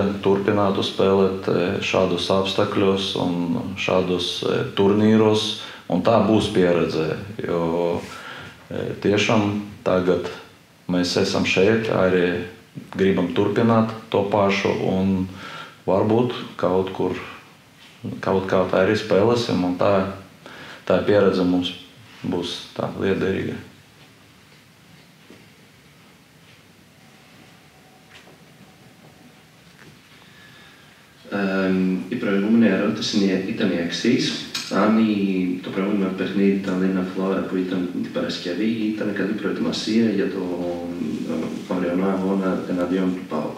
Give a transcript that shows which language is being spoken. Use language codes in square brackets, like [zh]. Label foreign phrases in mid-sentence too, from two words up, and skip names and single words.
[lv] turpinātu spēlēt šādus apstākļos un šādus turnīros, un tā būs pieredze, jo tiešām tagad mēs esam šeit, arī gribam turpināt to pašu, un varbūt kaut kā tā arī spēlēsim, un tā pieredze mums būs tā liederīga. [el] Η προηγούμενη ερώτηση ήταν η εξής. Αν το προηγούμενο παιχνίδι Tallinna Flora που ήταν την Παρασκευή ήταν καλή προετοιμασία για το αυριανό αγώνα εναντίον του ΠΑΟΚ.